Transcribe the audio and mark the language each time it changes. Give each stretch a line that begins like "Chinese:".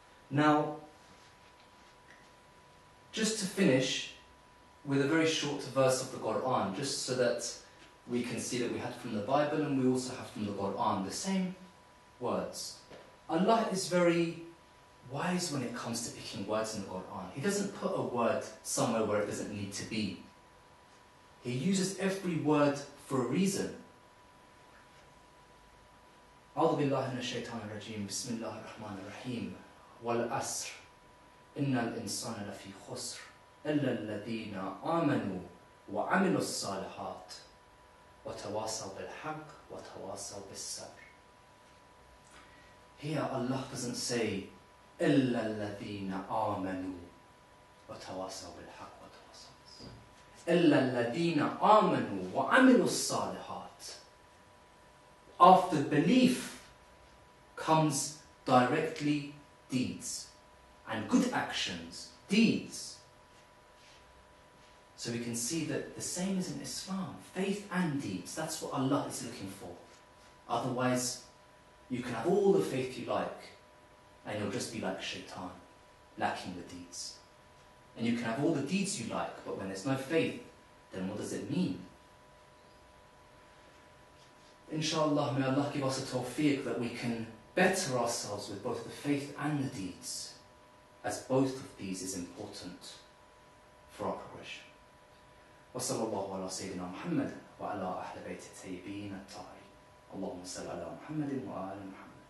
English: Now, just to finish with a very short verse of the Quran, just so that we can see that we had from the Bible and we also have from the Quran the same words. Allah is very wise when it comes to picking words in the Quran. He doesn't put a word somewhere where it doesn't need to be. He uses every word for a reason.
Arabic: أعوذ بالله من الشيطان الرجيم بسم الله الرحمن الرحيم والعصر إن الإنسان لفي خسر إلا الذين آمنوا وعملوا الصالحات وتواصوا بالحق وتواصوا بالصبر.
English: Here Allah doesn't say
Arabic: إلا الذين آمنوا وتواصوا بالحق وتواصوا بالصبر. إِلَّا الَّذِينَ آمَنُوا وَعَمِلُوا الصَّالِحَاتِ.
English: After belief comes directly deeds and good actions, deeds. So we can see that the same is in Islam, faith and deeds. That's what Allah is looking for. Otherwise, you can have all the faith you like and you'll just be like shaitan, lacking the deeds. And you can have all the deeds you like, but when there's no faith, then what does it mean? Inshallah, may Allah give us a tawfiq that we can better ourselves with both the faith and the deeds, as both of these is important for our progression.
Arabic: وصلى الله على سيدنا محمد وعلى أهل بيت الطيبين الطاهرين. اللهم صل على محمد وآل محمد.